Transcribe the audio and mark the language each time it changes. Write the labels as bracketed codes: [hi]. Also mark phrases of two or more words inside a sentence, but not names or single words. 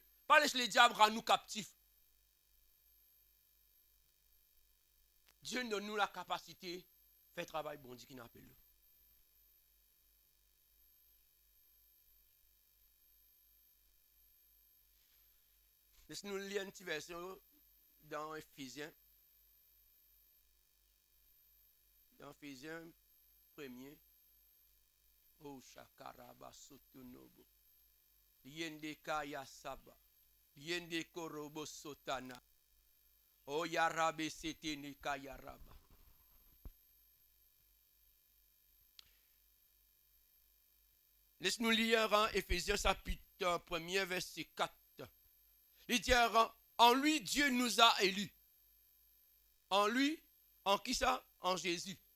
[fr] Pas laisse les diables rendre nous captifs. Dieu donne nous la capacité de faire travail bon Dieu qui nous appelle. Laisse-nous lire une petite version dans Ephésiens. Dans Ephésiens 1er. Oh, Shakaraba Sotonobo. Yende Kaya Saba. Yende Korobo Sotana. Oh, Yarabe Setene Kayaraba. Laisse-nous lire en Ephésiens chapitre 1er, verset 4. Il dit, en lui, Dieu nous a élus. En lui, en qui ça? En Jésus.